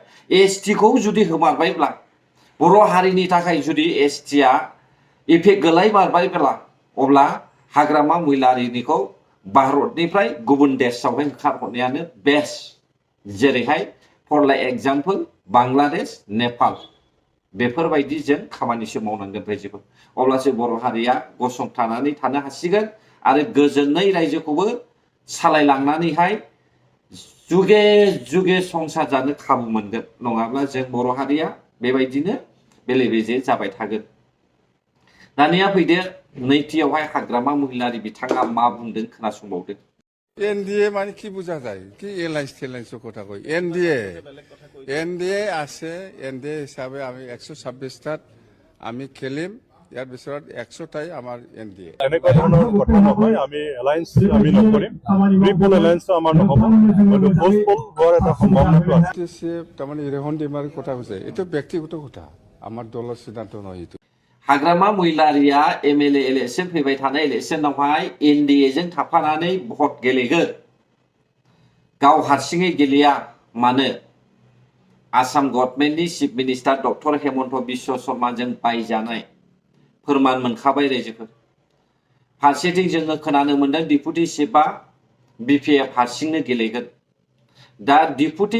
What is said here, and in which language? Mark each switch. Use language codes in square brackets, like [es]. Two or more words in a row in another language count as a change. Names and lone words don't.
[brx] एसटिखौ जुदि होमारबायब्ला बर' हारिनि थाखाय जुदि एसटिआ इफेक्ट गोलैमारबायब्ला अब्ला हाग्रामा महिलारिनिखौ भारतनिफ्राय गुबुन देशआवहाय होखारहरनायानो बेस्ट जेरैहाय [en] for like example [brx] बांलादेश नेपाल बेफोरबायदि जों खामानिसो मावनांगोन रायजोफोर अब्लासो बर' हारिया गसंथानानै थानो हासिगोन आरो गोजोनै रायजोखौबो सालायलांनानैहाय जुगे जुगे संसार जानो खाबु मोनगोन नङाब्ला जों बर' हारिया बेबायदिनो बेले बेजे जाबाय थागोन दानिया फैदो नैथियावहाय हाग्रामा महिलारि बिथाङा मा बुंदों खोनासंबावदो [as] এনডিএ মানে কি [bn] বোঝা যায় [as] কি এলায়েন্স টেলায়েন্সের কথা কই এনডিএ আছে এনডিএ হিসাবে আমি 126টাত আমি খেলিম ইয়াৰ ভিতৰত 100টাই আমাৰ এনডিএ এনেকুৱা ধৰণৰ কথা নহয় আমি এলায়েন্স আমি নকৰিম ৰিপল এলায়েন্স আমাৰ নহ'ব কিন্তু পোষ্টপল হোৱাৰ এটা সম্ভাৱনাটো আছে তাৰমানে ৰেহন ডিমাৰ কথা কৈছে এইটো ব্যক্তিগত কথা আমাৰ দলৰ সিদ্ধান্ত নহয় এইটো [brx] हाग्रामा महिलारिया [en] MLA election [brx] फैबाय थानाय इलेक्शनावहाय एनडिएजों थाफानानै भट गेलेगोन गाव हारसिङै गेलेया मानो आसाम गभर्नमेन्टनि [en] chief minister doctor [brx] हेमन्त बिश्व शर्माजों बायजानाय फोरमान मोनखाबाय रायजोफोर फारसेथिं जोङो खोनानो मोनदों [en] deputy chief [brx] बिपिएफ हारसिंनो गेलेगोन दा डिपुटि